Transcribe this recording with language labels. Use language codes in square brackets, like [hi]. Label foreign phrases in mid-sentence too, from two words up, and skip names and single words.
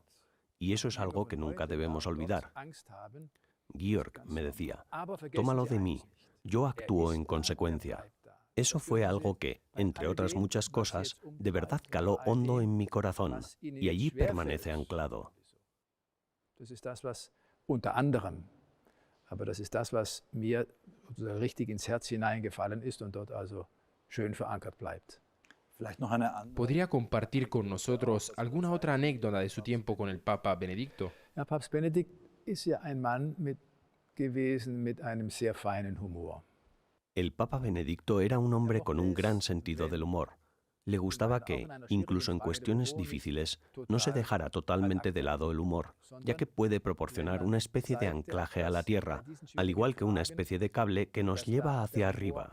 [es] Y eso es algo que nunca debemos olvidar. Georg me decía, tómalo de mí, yo actúo en consecuencia. Eso fue algo que, entre otras muchas cosas, de verdad caló hondo en mi corazón y allí permanece anclado. [de] Das ist das, was unter anderem, aber das ist das, was mir richtig ins Herz hineingefallen ist und dort also schön verankert bleibt. [es] ¿Podría compartir con nosotros alguna otra anécdota de su tiempo con el Papa Benedicto? [de] Ja, Papst Benedikt ist ja ein Mann mit gewesen mit einem sehr feinen Humor. [es] El Papa Benedicto era un hombre con un gran sentido del humor. Le gustaba que, incluso en cuestiones difíciles, no se dejara totalmente de lado el humor, ya que puede proporcionar una especie de anclaje a la tierra, al igual que una especie de cable que nos lleva hacia arriba.